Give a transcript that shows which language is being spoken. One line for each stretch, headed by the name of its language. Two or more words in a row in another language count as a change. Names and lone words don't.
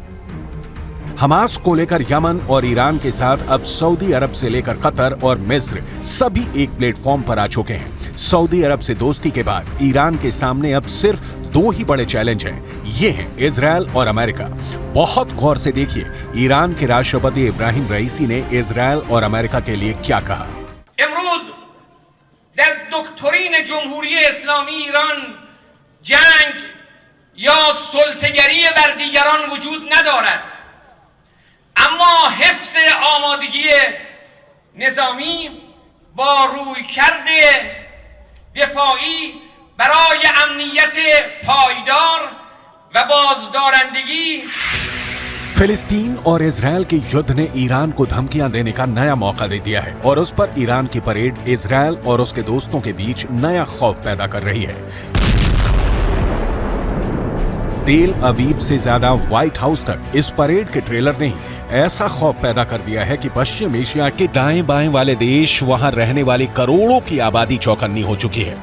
Hindi: हमास को लेकर यमन और ईरान के साथ अब सऊदी अरब से लेकर कतर और मिस्र सभी एक प्लेटफॉर्म पर आ चुके हैं। सऊदी अरब से दोस्ती के बाद ईरान के सामने अब सिर्फ 2 ही बड़े चैलेंज हैं, ये हैं इजरायल और अमेरिका। बहुत गौर से देखिए ईरान के राष्ट्रपति इब्राहिम रईसी ने इजरायल और अमेरिका के लिए क्या कहा।
Persian: इमरोज در دکترین جمهوری اسلامی ایران جنگ یا سلطه‌گری بر دیگران وجود ندارد، اما حفظ آمادگی نظامی با رویکرد دفاعی برای امنیت پایدار و بازدارندگی
Hindi: फिलिस्तीन और इजरायल के युद्ध ने ईरान को धमकियां देने का नया मौका दे दिया है और उस पर ईरान की परेड इजरायल और उसके दोस्तों के बीच नया खौफ पैदा कर रही है। तेल अवीव से ज्यादा व्हाइट हाउस तक इस परेड के ट्रेलर ने ऐसा खौफ पैदा कर दिया है कि पश्चिम एशिया के दाएं बाएं वाले देश, वहां रहने वाली करोड़ों की आबादी चौकन्नी हो चुकी है।